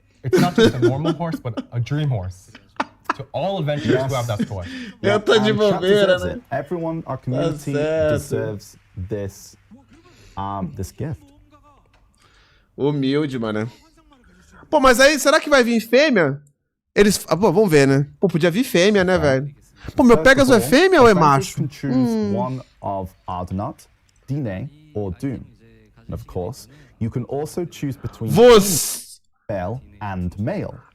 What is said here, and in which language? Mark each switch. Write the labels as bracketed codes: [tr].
[en] It's not just a normal horse, but a dream horse. To all adventurers who have that toy. [pt] Eu tô de bobeira, né? [en] Everyone, our community deserves this gift. [pt] Humilde, mano. Pô, mas aí, será que vai vir fêmea? Eles... vamos ver, né? Pô, podia vir fêmea, né, velho? Pô, meu Pegasus é fêmea ou é macho? [en] Can choose one of Argonaut, Dine, or Doom. And of course, you can also choose between female and male.